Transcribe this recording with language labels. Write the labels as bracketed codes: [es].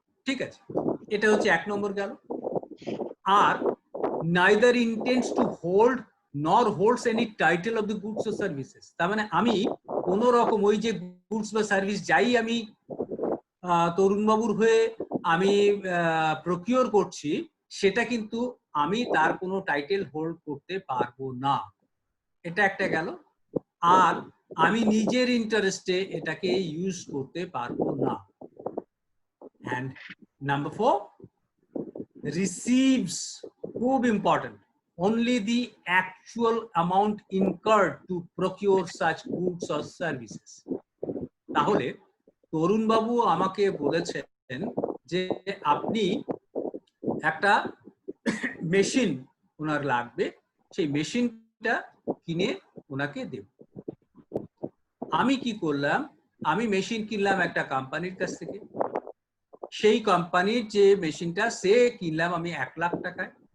[bn] ঠিক আছে, এটা হচ্ছে 1 নম্বর গেল। আর [en] neither intends to hold nor holds any title of the goods or services, [bn] তার মানে আমি কোন রকম ওই যে গুডস বা সার্ভিস যাই আমি তরুণবাবুর হয়ে আমি প্রকিওর করছি, সেটা কিন্তু আমি তার কোনো টাইটেল হোল্ড করতে পারবো না। এটা একটা গেল। আর আমি নিজের ইন্টারেস্টে এটাকে ইউজ করতে পারবো না। [en] And number 4, receives, [bn] খুব important, [en] only the actual amount incurred to procure such goods or services. [bn] তাহলে তরুণ বাবু আমাকে বলেছেন যে আপনি একটা মেশিন ওনার লাগবে, সেই মেশিনটা কিনে ওনাকে দেব। আমি কি করলাম, আমি মেশিন কিনলাম একটা কোম্পানির কাছ থেকে, সেই কোম্পানির যে মেশিনটা সে কিনলাম আমি 1 লাখ টাকায়।